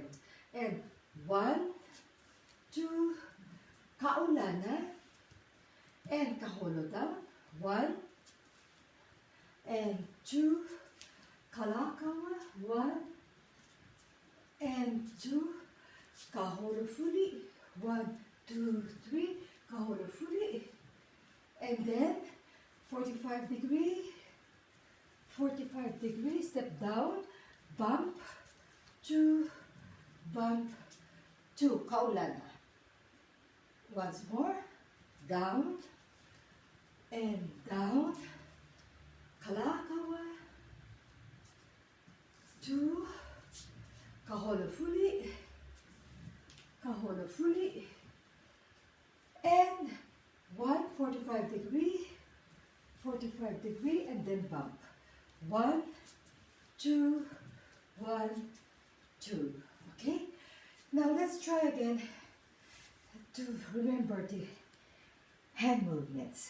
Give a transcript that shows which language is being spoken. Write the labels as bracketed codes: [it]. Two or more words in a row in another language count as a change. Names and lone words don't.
[en] And 1, 2, Kaulana, and kaholo down, 1, and 2, kalakawa, 1, and 2, [haw] kaholo fuli, 1, 2, 3, kaholo fuli, [en] and then 45 degree, step down, bump, 2, Kaulana. Once more, down, and down, [haw] kalakawa, 2, kaholo fuli, [en] and 1, 45 degree, and then bump. 1, 2, 1, 2. Okay? Now let's try again to remember the hand movements.